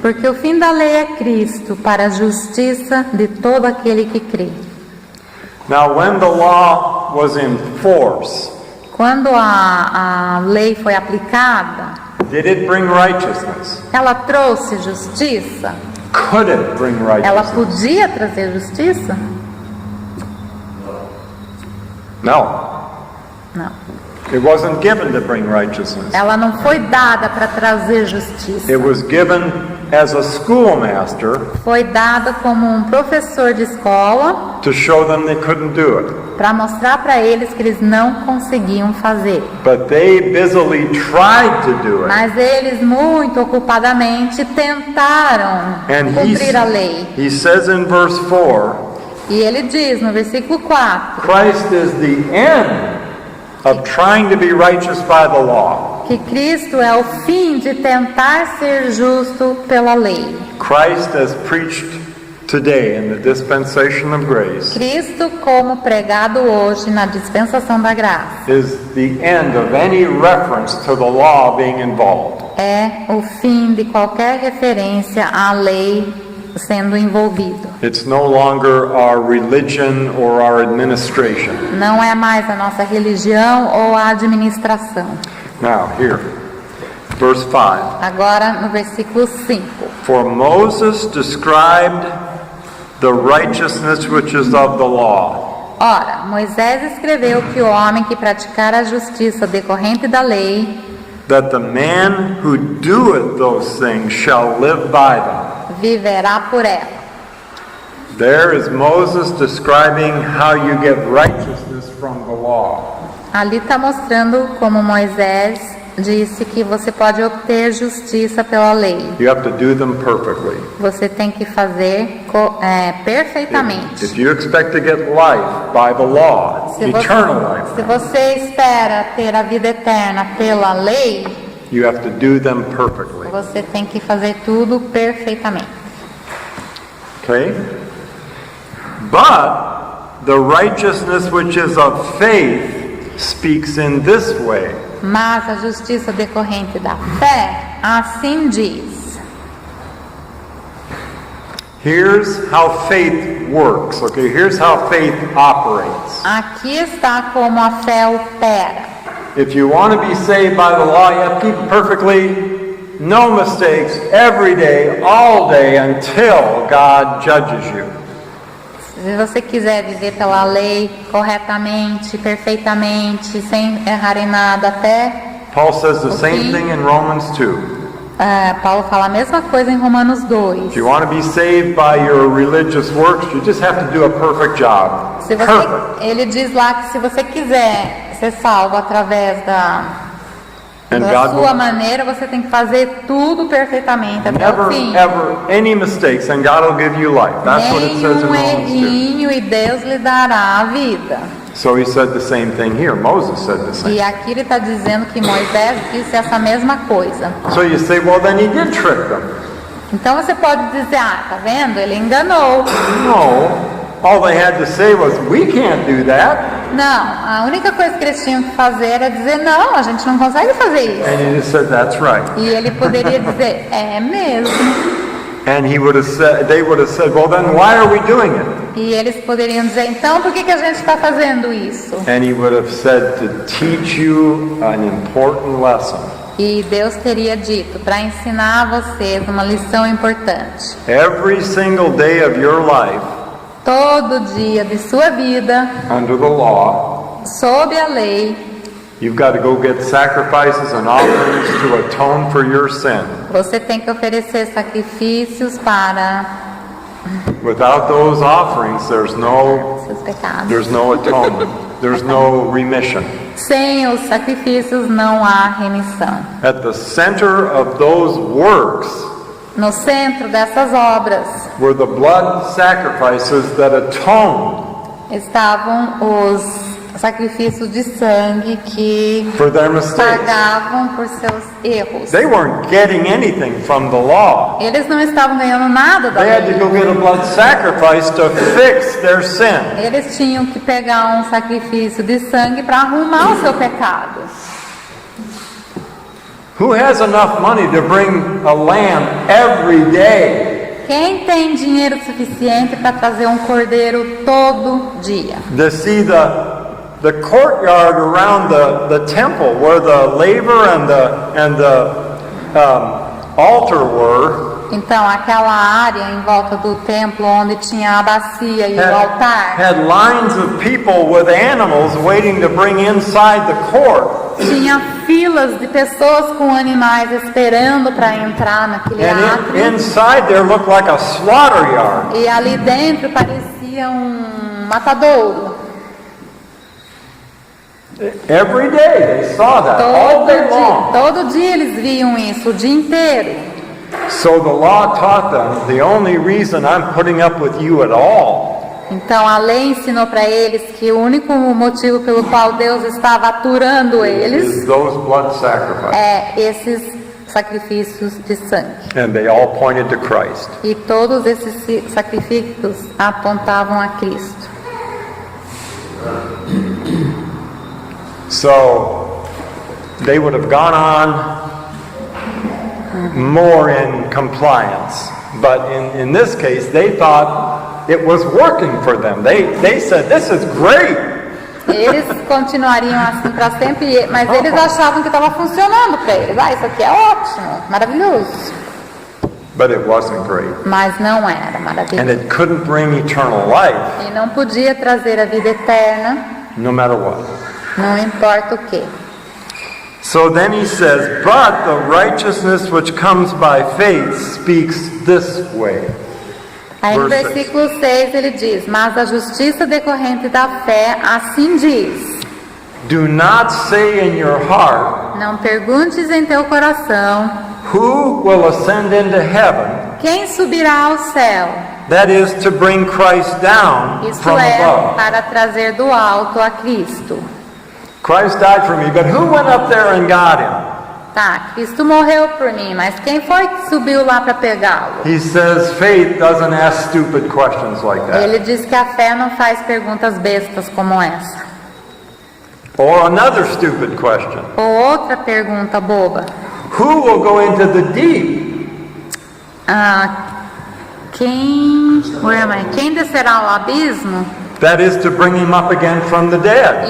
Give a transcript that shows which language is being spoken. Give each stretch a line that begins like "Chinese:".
Portuguese: Porque o fim da lei é Cristo, para a justiça de todo aquele que crê.
English: Now, when the law was in force,
Portuguese: Quando a lei foi aplicada,
English: did it bring righteousness?
Portuguese: ela trouxe justiça?
English: Could it bring
Portuguese: Ela
English: righteousness?
Portuguese: podia trazer justiça?
English: No.
Portuguese: Não.
English: It wasn't given to bring righteousness.
Portuguese: Ela não foi dada para trazer justiça.
English: It was given as a schoolmaster
Portuguese: Foi dada como um professor de escola
English: to show them they couldn't do it.
Portuguese: para mostrar para eles que eles não conseguiam fazer.
English: But they busily tried to do it.
Portuguese: Mas eles muito ocupadamente tentaram
English: And
Portuguese: cumprir a lei.
English: he says in verse 4,
Portuguese: E ele diz no versículo 4
English: Christ is the end of trying to be righteous by the law.
Portuguese: que Cristo é o fim de tentar ser justo pela lei.
English: Christ as preached today in the dispensation of grace
Portuguese: Cristo, como pregado hoje na dispensação da graça,
English: is the end of any reference to the law being involved.
Portuguese: é o fim de qualquer referência à lei sendo envolvido.
English: It's no longer our religion or our administration.
Portuguese: Não é mais a nossa religião ou a administração.
English: Now, here, verse 5.
Portuguese: Agora no versículo 5.
English: For Moses described the righteousness which is of the law,
Portuguese: Ora, Moisés escreveu que o homem que praticar a justiça decorrente da lei
English: that the man who doeth those things shall live by them.
Portuguese: viverá por ela.
English: There is Moses describing how you get righteousness from the law.
Portuguese: Ali está mostrando como Moisés disse que você pode obter justiça pela lei.
English: You have to do them perfectly.
Portuguese: Você tem que fazer perfeitamente.
English: If you expect to get life by the law, eternal
Portuguese: Se
English: life,
Portuguese: você espera ter a vida eterna pela lei,
English: you have to do them perfectly.
Portuguese: você tem que fazer tudo perfeitamente.
English: Okay? But the righteousness which is of faith speaks in this way.
Portuguese: Mas a justiça decorrente da fé assim diz.
English: Here's how faith works, okay? Here's how faith operates.
Portuguese: Aqui está como a fé opera.
English: If you want to be saved by the law, you have to keep perfectly, no mistakes, every day, all day, until God judges you.
Portuguese: Se você quiser viver pela lei corretamente, perfeitamente, sem errar em nada, até
English: Paul says the same thing in Romans 2.
Portuguese: Paulo fala a mesma coisa em Romanos 2.
English: If you want to be saved by your religious works, you just have to do a perfect job.
Portuguese: Se
English: Perfect.
Portuguese: ele diz lá que se você quiser ser salvo através da
English: And
Portuguese: sua
English: God will
Portuguese: maneira, você tem que fazer tudo perfeitamente até o
English: never,
Portuguese: fim.
English: ever, any mistakes, and God will give you life. That's what it says in
Portuguese: Nenhum
English: Romans 2.
Portuguese: errinho e Deus lhe dará a vida.
English: So he said the same thing here. Moses said the same.
Portuguese: E aqui ele está dizendo que Moisés disse essa mesma coisa.
English: So you say, well, then he did trick them.
Portuguese: Então você pode dizer, tá vendo? Ele enganou.
English: No. All they had to say was, we can't do that.
Portuguese: Não, a única coisa que eles tinham que fazer era dizer, não, a gente não consegue fazer isso.
English: And he just said, that's right.
Portuguese: E ele poderia dizer, é mesmo.
English: And he would have said, they would have said, well, then why are we doing it?
Portuguese: E eles poderiam dizer, então por que a gente está fazendo isso?
English: And he would have said to teach you an important lesson.
Portuguese: E Deus teria dito, para ensinar a vocês uma lição importante.
English: Every single day of your life,
Portuguese: Todo dia de sua vida,
English: under the law,
Portuguese: sob a lei,
English: you've got to go get sacrifices and offerings to atone for your sin.
Portuguese: você tem que oferecer sacrifícios para
English: Without those offerings, there's
Portuguese: seus pecados.
English: no atonement. There's no remission.
Portuguese: Sem os sacrifícios não há remissão.
English: At the center of those works
Portuguese: No centro dessas obras
English: were the blood sacrifices that atoned
Portuguese: estavam os sacrifícios de sangue que
English: for their mistakes.
Portuguese: pagavam por seus erros.
English: They weren't getting anything from the law.
Portuguese: Eles não estavam ganhando nada da
English: They had to
Portuguese: lei.
English: go get a blood sacrifice to fix their sin.
Portuguese: Eles tinham que pegar um sacrifício de sangue para arrumar o seu pecado.
English: Who has enough money to bring a lamb every day?
Portuguese: Quem tem dinheiro suficiente para trazer um cordeiro todo dia?
English: To see the courtyard around the temple where the laver and the altar were
Portuguese: Então, aquela área em volta do templo onde tinha a bacia e o altar,
English: had lines of people with animals waiting to bring inside the court.
Portuguese: tinha filas de pessoas com animais esperando para entrar naquele
English: And
Portuguese: átrio.
English: inside there looked like a slaughter yard.
Portuguese: E ali dentro parecia um matadouro.
English: Every day they saw that, all day long.
Portuguese: Todo dia eles viam isso, o dia inteiro.
English: So the law taught them, the only reason I'm putting up with you at all
Portuguese: Então a lei ensinou para eles que o único motivo pelo qual Deus estava aturando eles
English: is those blood sacrifices.
Portuguese: é esses sacrifícios de sangue.
English: And they all pointed to Christ.
Portuguese: E todos esses sacrifícios apontavam a Cristo.
English: So they would have gone on more in compliance. But in this case, they thought it was working for them. They said, this is great.
Portuguese: Eles continuariam assim para sempre, mas eles achavam que estava funcionando para eles. Isso aqui é ótimo, maravilhoso.
English: But it wasn't great.
Portuguese: Mas não era
English: And
Portuguese: maravilhoso.
English: it couldn't bring eternal life,
Portuguese: E não podia trazer a vida eterna,
English: no matter what.
Portuguese: não importa o que.
English: So then he says, but the righteousness which comes by faith speaks this way.
Portuguese: Aí no
English: Verse
Portuguese: versículo 6 ele diz, mas a justiça decorrente da fé assim diz,
English: Do not say in your heart,
Portuguese: não perguntes em teu coração,
English: who will ascend into heaven?
Portuguese: quem subirá ao céu?
English: That is to bring Christ down
Portuguese: Isto
English: from
Portuguese: é,
English: above.
Portuguese: para trazer do alto a Cristo.
English: Christ died for me, but who went up there and got him?
Portuguese: Tá, Cristo morreu por mim, mas quem foi que subiu lá para pegá-lo?
English: He says faith doesn't ask stupid questions like that.
Portuguese: Ele diz que a fé não faz perguntas bestas como essa.
English: Or another stupid question.
Portuguese: Ou outra pergunta boba.
English: Who will go into the deep?
Portuguese: Quem descerá ao abismo?
English: That is to bring him up again from the dead.